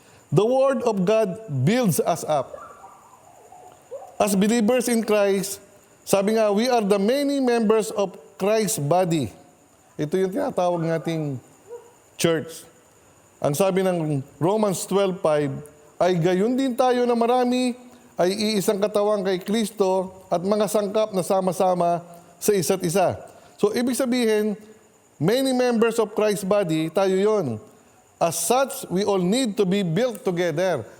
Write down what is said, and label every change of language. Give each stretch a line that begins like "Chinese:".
English: The Word of God builds us up. As believers in Christ,
Filipino: sabi nga,
English: we are the many members of Christ's body.
Filipino: Ito yung tinatawag nating church. Ang sabi ng Romans 12:5, ay gayon din tayo na marami ay iisang katawan kay Kristo at mga sangkap na sama-sama sa isa't isa.
English: So,
Filipino: ibig sabihin,
English: many members of Christ's body,
Filipino: tayo yon.
English: As such, we all need to be built together.